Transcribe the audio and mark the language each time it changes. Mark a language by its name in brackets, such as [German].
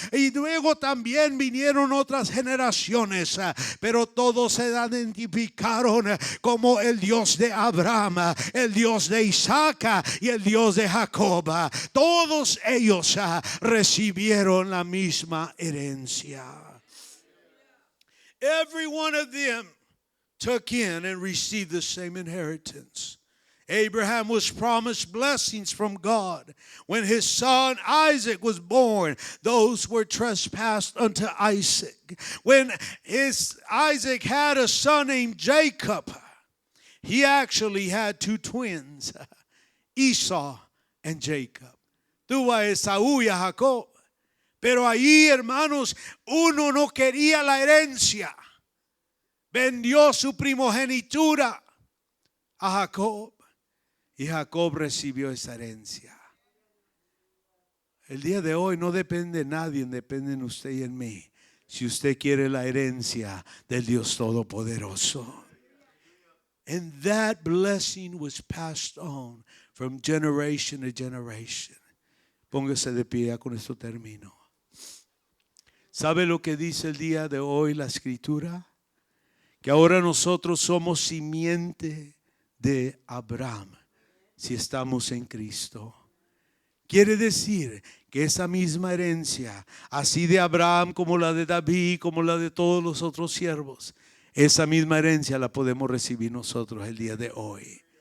[Spanish] Y luego también vinieron otras generaciones, pero todos se identificaron como el Dios de Abraham, el Dios de Isaac y el Dios de Jacob. Todos ellos recibieron la misma herencia. [English] Every one of them took in and received the same inheritance. Abraham was promised blessings from God. When his son Isaac was born, those were trespassed unto Isaac. When Isaac had a son named Jacob, he actually had two twins, Esau and Jacob. [Spanish] Tuvo a Esaú y a Jacob. Pero ahí, hermanos, uno no quería la herencia. Vendió su primogenitura a Jacob. Y Jacob recibió esa herencia. El día de hoy no depende de nadie, depende de usted y en mí. Si usted quiere la herencia del Dios Todopoderoso. [English] And that blessing was passed on from generation to generation. [Spanish] Póngase de pie, con esto termino. ¿Sabe lo que dice el día de hoy la Escritura? Que ahora nosotros somos simiente de Abraham. Si estamos en Cristo, quiere decir que esa misma herencia, así de Abraham como la de David, como la de todos los otros siervos, esa misma herencia la podemos recibir nosotros el día de hoy.